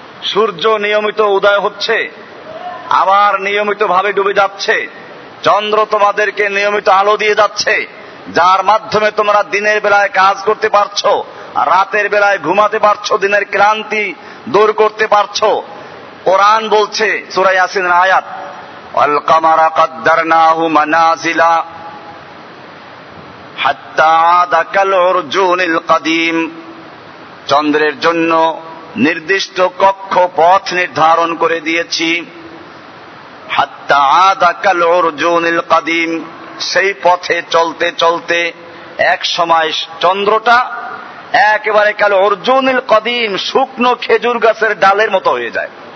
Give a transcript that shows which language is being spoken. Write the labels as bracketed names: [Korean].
[Bangla] সূর্য নিয়মিত উদয় হচ্ছে, আবার নিয়মিত ভাবে ডুবে যাচ্ছে। চন্দ্র তোমাদেরকে নিয়মিত আলো দিয়ে যাচ্ছে, যার মাধ্যমে তোমরা দিনের বেলায় কাজ করতে পারছ, রাতের বেলায় ঘুমাতে পারছ, দিনের ক্লান্তি দূর করতে পারছ। কোরআন বলছে সূরা ইয়াসিনের আয়াত, [Arabic] والقمر قدرناه منازل حتى عاد كالعرجون القديم। [Bangla] চন্দ্রের জন্য নির্দিষ্ট কক্ষপথ নির্ধারণ করে দিয়েছি, [Arabic] حتى عاد كالعرجون القديم, [Bangla] সেই পথে চলতে চলতে এক সময় চন্দ্রটা একেবারে কালউরজুন القديم, শুকনো খেজুর গাছের ডালের মতো হয়ে যায়।